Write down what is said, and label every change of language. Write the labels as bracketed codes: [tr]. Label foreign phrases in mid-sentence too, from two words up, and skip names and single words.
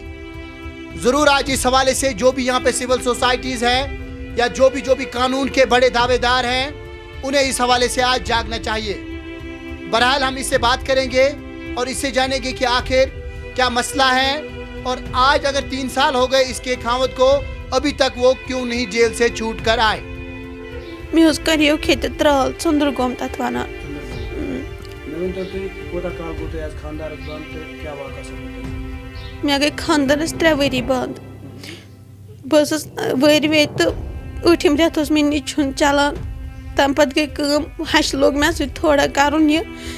[ur] ضرور آج اس حوالے سے جو بھی یہاں پہ [en] civil societies [ur] ہیں یا جو بھی قانون کے بڑے دعوے دار ہیں, انہیں اس حوالے سے آج جاگنا چاہیے. بہرحال ہم اس سے بات کریں گے اور اس سے جانیں گے کہ آخر کیا مسئلہ ہے اور آج اگر 3 سال ہو گئے اس کے خاوند کو, ابھی تک وہ کیوں نہیں جیل سے چھوٹ کر آئے. [ks] میں کریو کھیت ترال ژندرگوم تتھ ونان. مےٚ گٔے خانٛدرس 3 ؤری بنٛد. بہٕ ٲسٕس ؤرۍ وے تہٕ 8م رٮ۪تھ اوس مےٚ نِچُن چلان. تَمہِ پتہٕ گٔے کٲم, ہشہِ لوگ مےٚ سۭتۍ تھوڑا کرُن.